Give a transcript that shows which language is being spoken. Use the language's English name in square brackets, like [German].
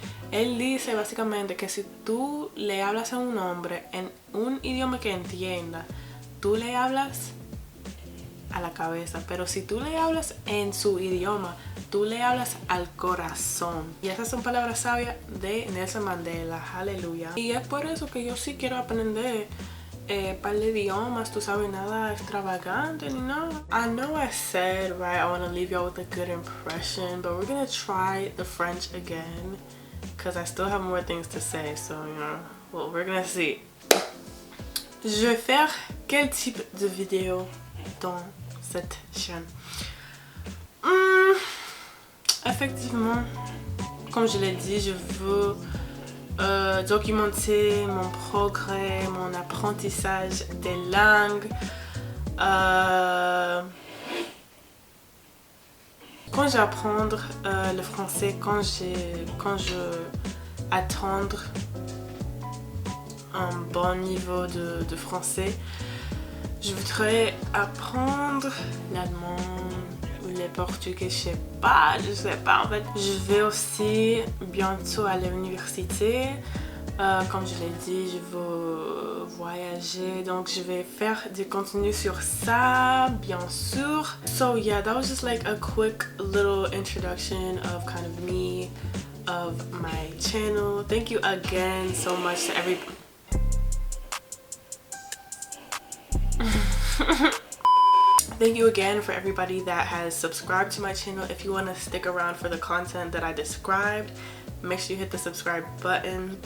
[Spanish] Él dice básicamente que si tú le hablas a un hombre en un idioma que entienda, tú le hablas a la cabeza, pero si tú le hablas en su idioma, tú le hablas al corazón. Y esas son palabras sabias de Nelson Mandela, aleluya. Y es por eso que yo sí quiero aprender par de idiomas, tú sabes, nada extravagante ni nada. [English] I know I said, right, I want to leave y'all with a good impression, but we're gonna try the French again, because I still have more things to say, so, you know, well, we're gonna see. [French] Je vais faire quel type de vidéo dans cette chaîne. Effectivement, comme je l'ai dit, je veux documenter mon progrès, mon apprentissage des langues. Quand j'apprends le français, quand je atteindre un bon niveau de français, je voudrais apprendre l'allemand ou le portugais, je sais pas en fait. Je vais aussi bientôt à l'université. Comme je l'ai dit, je veux voyager, donc je vais faire du contenu sur ça, bien sûr. [English] So yeah, that was just like a quick little introduction of kind of me, of my channel. Thank you again so much to everybody. Thank you again for everybody that has subscribed to my channel. If you want to stick around for the content that I described, make sure you hit the subscribe button.